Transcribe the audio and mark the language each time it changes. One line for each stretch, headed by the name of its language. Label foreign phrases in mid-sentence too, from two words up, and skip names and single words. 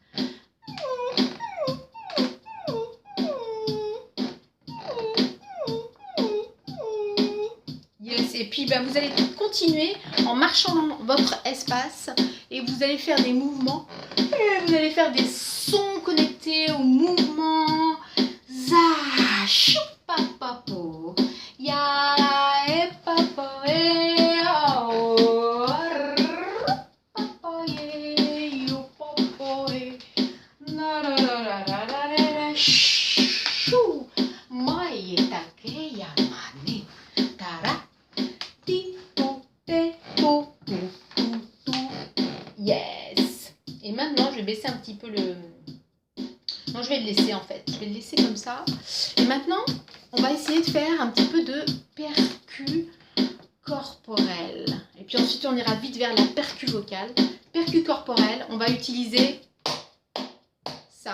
French: Yes, et puis vous allez continuer en marchant dans votre espace et vous allez faire des mouvements. Et vous allez faire des sons connectés au mouvement. Za, choupapapo, ya e papo e ao, papo e yo papo e na ra ra ra ra ra ra chou, mai take yamane tara ti to te to tu tu. Yes. Et maintenant, je vais baisser un petit peu le... Non, je vais le laisser en fait. Je vais le laisser comme ça. Et maintenant, on va essayer de faire un petit peu de percu corporel. Et puis ensuite, on ira vite vers la percu vocale. Percu corporel, on va utiliser ça.